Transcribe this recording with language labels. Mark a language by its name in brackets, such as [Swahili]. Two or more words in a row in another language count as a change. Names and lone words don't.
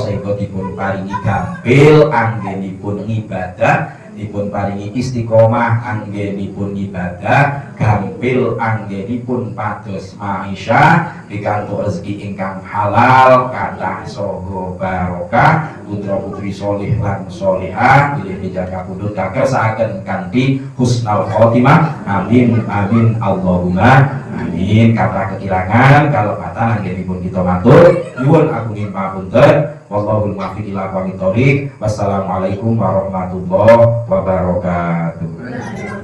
[Javanese] sehingga dipun paringi gampil anggenipun ibadah, dipun paringi istiqomah anggenipun ibadah, gampil anggenipun pados maisha pikantuk rezeki ingkang halal kathah saha barokah, putra putri solih lan solihah bilih dijaga pundhut kakersakaken kanthi [Arabic] حسن الخاتمة. آمين آمين اللهم آمين. [Javanese] Kathah kekirangan kalepatan anggenipun kita matur nyuwun agung pamunten. [Arabic] والله الموفق إلى أقوم الطريق. والسلام عليكم ورحمة الله وبركاته.